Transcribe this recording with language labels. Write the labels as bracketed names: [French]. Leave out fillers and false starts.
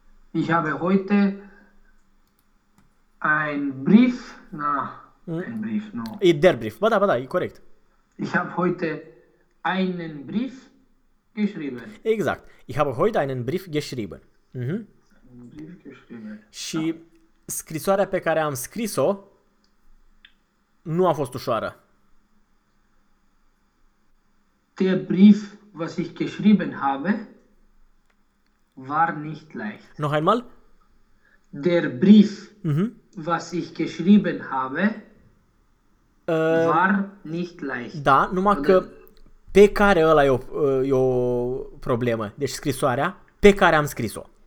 [German] Ich habe heute ein Brief. Na, ein Brief, nu. [Romanian] E [German] der Brief. [Romanian] Ba da, e corect. [German] Ich habe heute einen Brief geschrieben. [Romanian] Exact. [German] Ich habe heute einen Brief geschrieben. Mm-hmm. Brief geschrieben. [Romanian] Și da. Scrisoarea pe care am scris-o nu a fost ușoară. [German] Der Brief, was ich geschrieben habe, war nicht leicht. Noch einmal? Der Brief, was ich geschrieben habe, war nicht leicht. [Romanian] Da, numai că pe care ăla e o problemă. Deci scrisoarea pe care am scris-o.